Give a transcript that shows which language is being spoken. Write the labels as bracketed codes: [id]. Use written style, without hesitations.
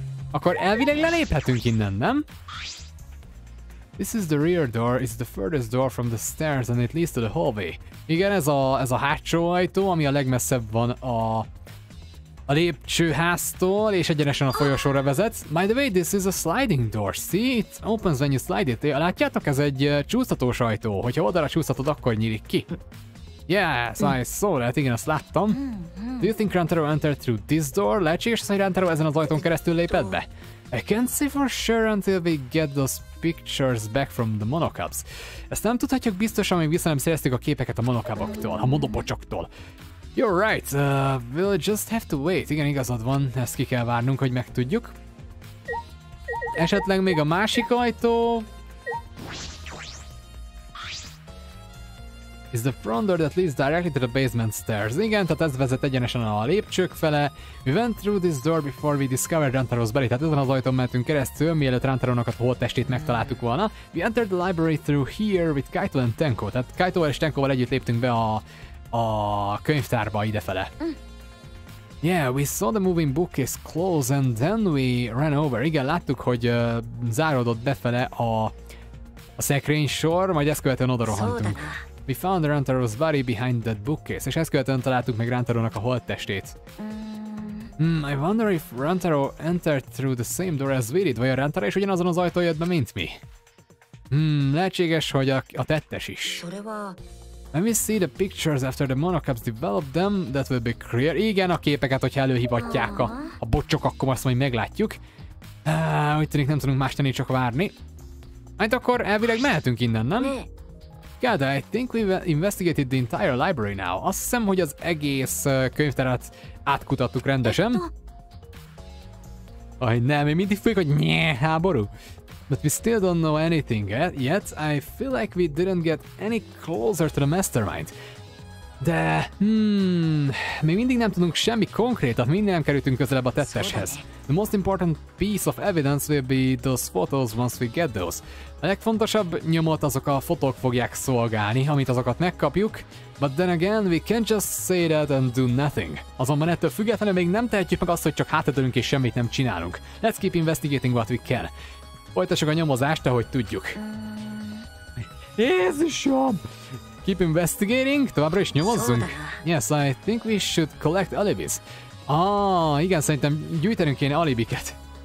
[hu] Akkor elvileg leléphetünk innen, nem? [en] This is the rear door, it's the furthest door from the stairs and it leads to the hallway. [hu] Igen, ez a hátsó ajtó, ami a legmesszebb van a lépcsőháztól, és egyenesen a folyosóra vezet. [en] By the way, this is a sliding door. See, it opens when you slide it. [hu] Látjátok, ez egy csúsztatós ajtó. Hogyha oldalra csúsztatod, akkor nyílik ki. [en] Yes, I saw that. [hu] Igen, azt láttam. [en] Do you think Rantaro entered through this door? [hu] Lehetséges, hogy Rantaro ezen az ajtón keresztül lépett be? [en] I can't say for sure until we get those pictures back from the monocubs. [hu] Ezt nem tudhatjuk biztosan, amíg vissza nem szereztük a képeket a monocuboktól, a monopocsoktól. [en] You're right, we'll just have to wait. [hu] Igen, igazad van, ezt ki kell várnunk, hogy megtudjuk. Esetleg még a másik ajtó... [en] Is the front door that leads directly to the basement stairs. [hu] Igen, tehát ez vezet egyenesen a lépcsők fele. [en] We went through this door before we discovered Rantaro's body. [hu] Tehát ezen az ajtón mentünk keresztül, mielőtt Rantarónak a holttestét megtaláltuk volna. [en] We entered the library through here with Kaito and Tenko. [hu] Tehát Kaitoval és Tenkoval együtt léptünk be a könyvtárba idefele. [en] Yeah, we saw the moving bookcase close and then we ran over. [hu] Igen, láttuk, hogy záródott befele a szekrénysor, majd ezt követően oda rohantunk. [en] We found Rantaro's body behind that bookcase, [hu] és ezt követően találtuk meg Rantarónak a holttestét. [en] I wonder if Rantaro entered through the same door as we did. [hu] Vajon Rantaro is ugyanazon az ajtón jött be, mint mi? Lehetséges, hogy a tettes is. [en] When we see the pictures after the monocubs develop them, that will be clear. [hu] Igen, a képeket, hogyha előhívatják a bocsok, akkor azt majd meglátjuk. Úgy tűnik, nem tudunk más tenni, csak várni. Hát akkor elvileg mehetünk innen, nem? [en] God, I think we've investigated the entire library now. [hu] Azt hiszem, hogy az egész könyvtárat átkutattuk rendesen. Nem, még mindig folyik, hogy háború. [en] But we still don't know anything yet. I feel like we didn't get any closer to the mastermind. [hu] De, még mindig nem tudunk semmi konkrétat, mindig nem kerültünk közelebb a tetteshez. [en] The most important piece of evidence will be those photos once we get those. [hu] A legfontosabb nyomot azok a fotók fogják szolgálni, amit azokat megkapjuk. [en] But then again, we can't just say that and do nothing. [hu] Azonban ettől függetlenül még nem tehetjük meg azt, hogy csak hátradőlünk és semmit nem csinálunk. [en] Let's keep investigating what we can. [hu] Folytassuk a nyomozást, ahogy tudjuk. Jézusom! [en] Keep investigating, [hu] továbbra is nyomozzunk. [en] Yes, I think we should collect alibis. [hu] Igen, szerintem gyűjtenünk kéne alibiket.